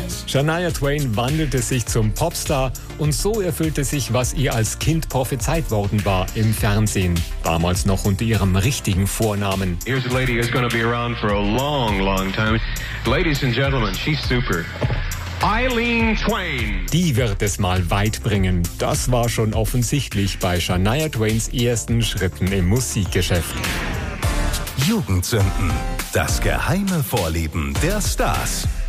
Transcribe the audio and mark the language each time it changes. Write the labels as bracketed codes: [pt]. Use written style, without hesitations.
[de] Shania Twain wandelte sich zum Popstar und so erfüllte sich, was ihr als Kind prophezeit worden war im Fernsehen. Damals noch unter ihrem richtigen Vornamen. [en] Here's a lady who's gonna be around for a long, long time. Ladies and gentlemen, she's super. Eileen Twain. [de] Die wird es mal weit bringen. Das war schon offensichtlich bei Shania Twains ersten Schritten im Musikgeschäft. Jugendsünden. Das geheime Vorlieben der Stars.